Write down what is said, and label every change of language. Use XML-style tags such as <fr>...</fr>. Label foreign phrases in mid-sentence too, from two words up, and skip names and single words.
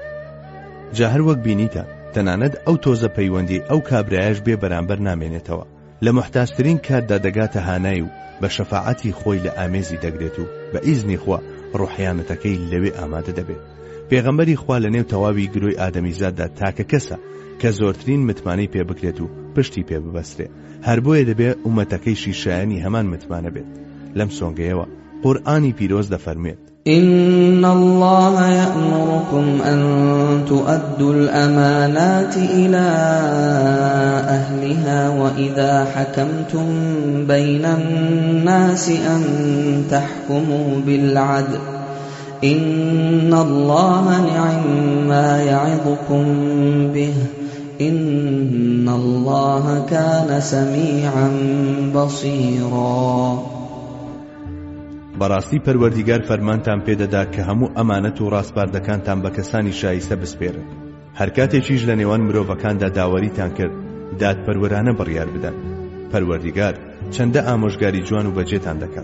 <ckb>جا هەر وەک بینیتە، تەنانەت ئەو تۆزە پەیوەندی ئەو کابرایەش بێ بەرامبەر نامێنێتەوە، لە محتاجترین کاتدا دەگاتە هانای و بە شەفاعەتی خۆی لە ئامێزی دەگرێت و بە ئیزنی خوا ڕوحیانەتەکەی لەوێ ئامادە دەبێت. پێغەمبەری خوا لە نێو تەواوی گرۆی ئادەمیزاددا تاکە کەسە کە زۆرترین متمانەی پێ بکرێت و پشتی پێ ببەسترێ. هەر بۆیە دەبێت ئومەتەکەی شیشایانی هەمان متمانە بێت. لەم سۆنگەیەوە قورئانی پیرۆز دەفەرمێت:</ckb> <ar>إن الله يأمركم أن تؤدوا الأمانات إلى أهلها وإذا حكمتم بين الناس أن تحكموا بالعدل إن الله نعم ما يعظكم به إن الله كان سميعا بصيرا.</ar> <ckb>بەڕاستی پەروەردیگار فەرمانتان پێدەدا کە هەموو ئەمانەت و ڕاستپاردەکانتان بە کەسانی شایستە بسپێرن. هەر کاتێکیش لە نێوان مرۆڤەکاندا داوەریتان کرد، دادپەروەرانە بڕیار بدەن. پەروەردیگار چەندە ئامۆژگاری جوان و بەجێتان دەکات.</ckb>